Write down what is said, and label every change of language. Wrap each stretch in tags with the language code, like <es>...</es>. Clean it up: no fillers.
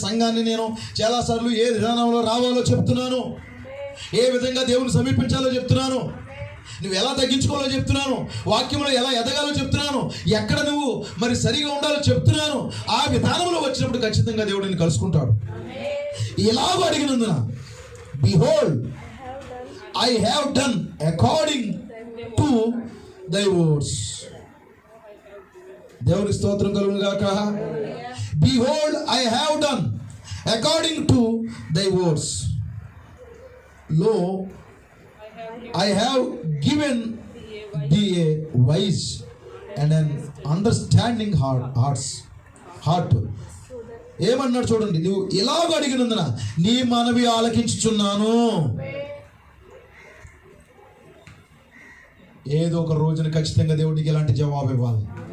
<te>సంఘాన్ని నేను చాలాసార్లు ఏ విధానంలో రావాలో చెప్తున్నాను, ఏ విధంగా దేవుని సమీపించాలో చెప్తున్నాను, నువ్వు ఎలా తగ్గించుకోవాలో చెప్తున్నాను, వాక్యంలో ఎలా ఎదగాలో చెప్తున్నాను, ఎక్కడ నువ్వు సరిగా ఉండాలో చెప్తున్నాను. ఆ విధానంలో వచ్చినప్పుడు ఖచ్చితంగా దేవుడు నిన్ను కలుసుకుంటాడు. ఇలాగో అడిగినందున,</te> <en>Behold I have done according to thy words.</en> <te>దేవుని స్తోత్రం కలుగును గాక.</te> <en>Behold, I have done according to thy words. Lo, I have given thee a wise and an understanding heart.</en> <te>ఏమన్నాడు చూడండి, నువ్వు ఇలాగ అడిగినందున నీ మనవి ఆలకించుచున్నాను. ఏదో ఒక రోజున ఖచ్చితంగా దేవుడికి ఎలాంటి జవాబు ఇవ్వాలి.</te>